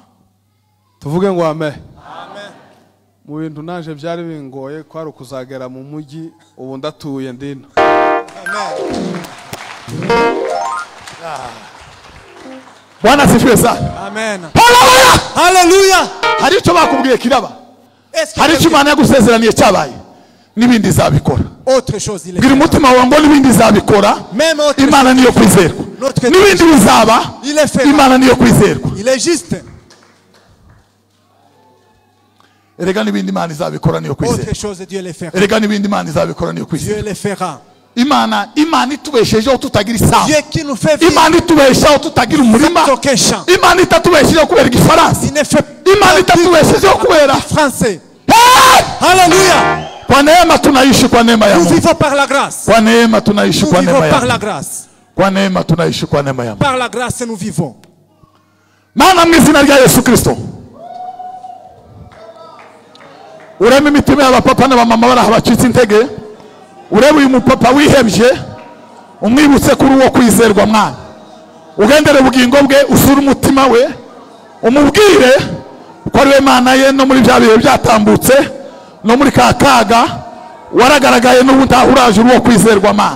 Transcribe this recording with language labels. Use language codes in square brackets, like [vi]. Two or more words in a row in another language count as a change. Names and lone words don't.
[rw] tuvuge ngo amen mu bintu naje byari bingoye kwari kuzagera mu mujyi ubu ndatuye ndino [sw] Bwana sifiwe sana [rw] amen haleluya hari icyo bakubwiye kiraba hari icyo Imana yagusezeraniye cyabaye n'ibindi zabikora [fr] autre chose il est [rw] gira umutima wawe ngo n'ibindi zabikora Imana niyo kwizerwa n'ibindi bizaba Imana niyo kwizerwa [fr] il est juste [rw] erega n'ibindi Imana izabikora niyo kwizerwa [fr] autre chose Dieu le fera [rw] erega n'ibindi Imana izabikora niyo kwizerwa [fr] Dieu le fera [rw] Imana itubeshejeho tutagira isaha. [fr] Dieu qui nous fait vivre. [rw] Imana itubeshejeho tutagira umurima. Imana itatubeshejeho kubera igifaransa. Imana itatubeshejeho kubera [fr] français. Alléluia. [sw] Kwa neema tunaishi kwa neema ya Mungu. [fr] Nous vivons par la grâce. [sw] Kwa neema tunaishi kwa neema ya Mungu. [fr] Par la grâce. [sw] Kwa neema tunaishi kwa neema ya Mungu. [fr] Par la grâce nous vivons. [rw] Maana mwizina rya Yesu Kristo. Ureme imitima y'abapapa n'abamama baraha bacitse intege. Urebe uyu mupapa wihebye, umwibutse kuri uwo kwizerwa mwana. Ugendere ubugingo bwe, usura umutima we, umubwire ko ari we Mana ye no muri bya bihe byatambutse, no muri kakaga waragaragaye n'ubu ntahuraje uwo kwizerwa Mana.